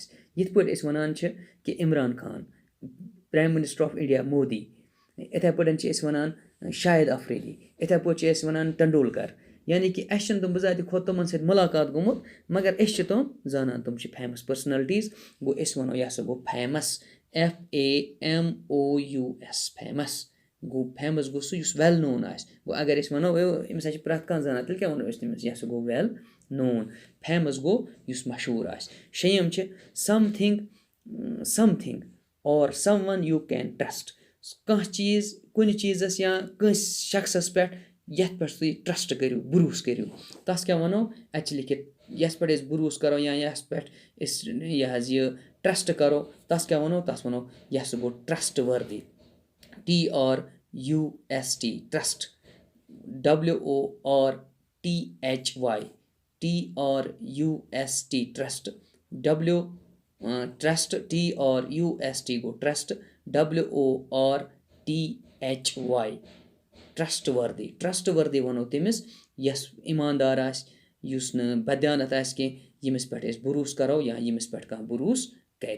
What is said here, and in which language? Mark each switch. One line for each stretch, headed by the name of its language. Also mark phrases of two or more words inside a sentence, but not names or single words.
Kashmiri: یِتھ پٲٹھۍ أسۍ وَنان چھِ کہِ عمران خان
English: prime minister of India
Kashmiri: مودی. یِتھَے پٲٹھۍ چھِ أسۍ وَنان شاہد اَفریٖدی. یِتھَے پٲٹھۍ چھِ أسۍ وَنان ٹنڈوٗلکر. یعنی کہِ اَسہِ چھِنہٕ تِم بِذاتہِ کھۄتہٕ تِمَن سۭتۍ مُلاقات گوٚمُت مگر أسۍ چھِ تِم زانان تِم چھِ
English: famous personalities.
Kashmiri: گوٚو أسۍ وَنو یہِ ہَسا گوٚو
English: famous famous famous.
Kashmiri: گوٚو فیمَس گوٚو سُہ یُس
English: well known
Kashmiri: آسہِ. گوٚو اگر أسۍ وَنو أمِس ہَسا چھِ پرٛٮ۪تھ کانٛہہ زانان تیٚلہِ کیٛاہ وَنو أسۍ تٔمِس یہِ ہَسا گوٚو
English: well known.
Kashmiri: فیمَس گوٚو یُس مشہوٗر آسہِ. شیٚیِم چھِ
English: something or someone you can trust.
Kashmiri: کانٛہہ چیٖز کُنہِ چیٖزَس یا کٲنٛسہِ شخصَس پٮ۪ٹھ یَتھ پٮ۪ٹھ تُہۍ ٹرٛسٹ کٔرِو بروٗسہٕ کٔرِو تَتھ کیٛاہ وَنو اَتہِ چھِ لیکھِتھ یَس پٮ۪ٹھ أسۍ بروٗسہٕ کَرو یا یَس پٮ۪ٹھ أسۍ یہِ حظ یہِ ٹرٛسٹ کَرو تَتھ کیٛاہ وَنو تَتھ وَنو یہِ ہَسا گوٚو
English: trust worthy. trust trust worthy trust trust trust
Kashmiri: گوٚو
English: trust worthy trust worthy
Kashmiri: وَنو تٔمِس یۄس ایٖماندار آسہِ یُس نہٕ بدیانت آسہِ کینٛہہ ییٚمِس پٮ۪ٹھ أسۍ بروٗسہٕ کَرو یا ییٚمِس پٮ۪ٹھ کانٛہہ بروٗسہٕ کَرِ.